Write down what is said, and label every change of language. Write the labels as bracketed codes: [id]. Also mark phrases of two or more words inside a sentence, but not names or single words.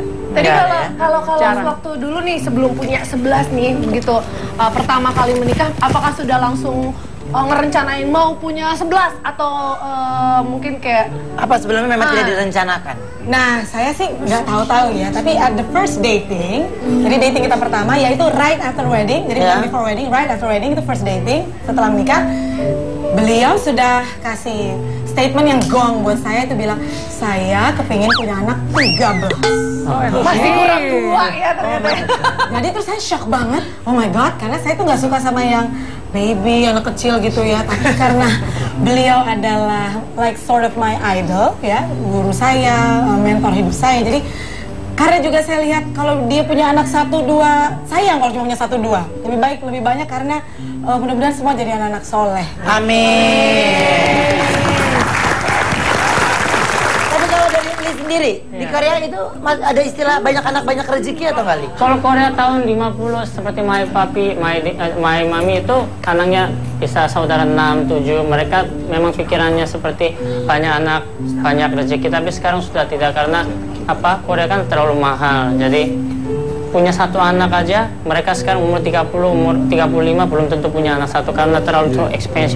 [id] Tadi kalau Jarang. waktu dulu nih sebelum punya 11 nih begitu pertama kali menikah, apakah sudah langsung ngerencanain mau punya 11 atau mungkin kayak Apa sebelumnya memang tidak direncanakan? Nah, saya sih nggak tahu-tahu ya, tapi [en] at the first dating, [id] jadi dating kita pertama yaitu [en] right after wedding, [id] jadi bukan [en] before wedding, right after wedding [id] itu [en] first dating [id] setelah menikah. Beliau sudah kasih statement yang gong buat saya, itu bilang, saya kepingin punya anak 13. masih kurang tua ya ternyata. Jadi terus saya shock banget, [en] oh my god, [id] karena saya tuh nggak suka sama yang baby, anak kecil gitu ya. Tapi karena beliau adalah [en] like sort of my idol [id] ya, guru saya, mentor hidup saya. Jadi karena juga saya lihat kalau dia punya anak 1-2, sayang kalau cuma punya 1-2. Lebih baik, lebih banyak karena mudah-mudahan semua jadi anak-anak soleh. Amin. Tapi kalau dari Li sendiri, di Korea itu ada istilah banyak anak banyak rezeki atau nggak, Li? Kalau Korea tahun 50 seperti [en] my papi, my mami [id] itu anaknya bisa saudara 6, 7. Mereka memang pikirannya seperti banyak anak, banyak rezeki. Tapi sekarang sudah tidak karena apa? Korea kan terlalu mahal. Jadi punya satu anak aja, mereka sekarang umur 30, umur 35 belum tentu punya anak satu karena terlalu expensive.